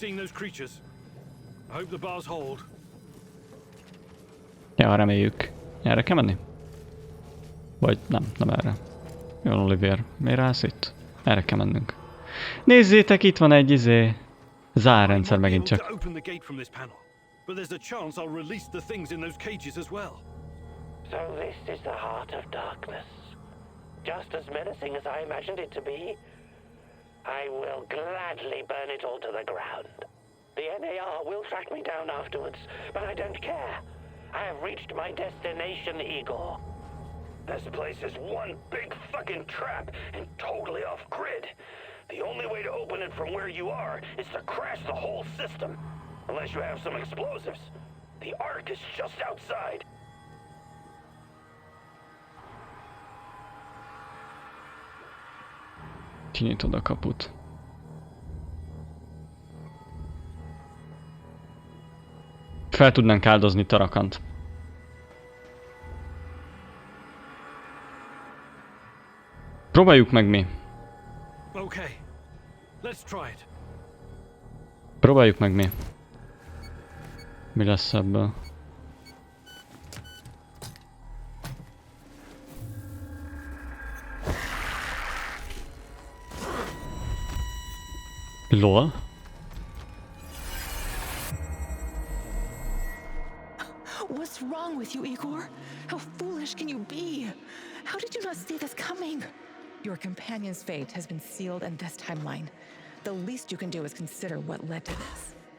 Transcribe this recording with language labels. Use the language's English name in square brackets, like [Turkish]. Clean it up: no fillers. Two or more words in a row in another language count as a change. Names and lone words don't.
[Hungarian] Ja, reméljük. Erre kell menni? Vagy nem erre. Jó, Oliver, miért állsz itt? Erre kell mennünk. Nézzétek, itt van egy zárrendszer megint csak. [English] So this is the heart of darkness. Just as menacing as I imagined it to be. I will gladly burn it all to the ground. The NAR will track me down afterwards, but I don't care. I have reached my destination, Igor. This place is one big fucking trap and totally off grid. The only way to open it from where you are is to crash the whole system. Unless you have some explosives. The Ark is just outside. [Hungarian] Kinyitod a kaput. Fel tudnánk áldozni Tarakant. Próbáljuk meg mi. [English] Okay. Let's try it. [Hungarian] Próbáljuk meg mi. Mi lesz ebből? [English] LOL? What's wrong with you, Igor? How foolish can you be? How did you not see this coming? Your companion's fate has been sealed in this timeline. The least you can do is consider what led to this.